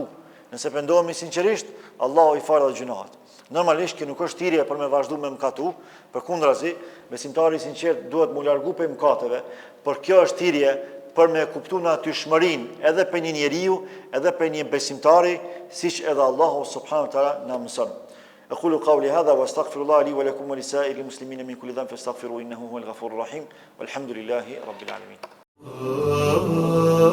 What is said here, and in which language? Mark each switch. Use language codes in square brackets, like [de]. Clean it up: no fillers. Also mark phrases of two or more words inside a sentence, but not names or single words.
[sq] Nëse pendohemi sinqerisht, Allahu i falë gjunahet. Normalisht kjo nuk është thirrje për me vazhdu me mëkatu, përkundrazi, besimtari i sinqert duhet mu largu prej mëkateve, por kjo është thirrje për me kuptuar natyrshmërinë edhe për një njeriu, edhe për një besimtari, siç edhe Allahu [ar] سبحانه وتعالى [sq] na mëson. [ar] أقول قولي هذا وأستغفر الله لي ولكم ولسائر المسلمين من كل ذنب فاستغفروه إنه هو الغفور الرحيم والحمد لله رب العالمين.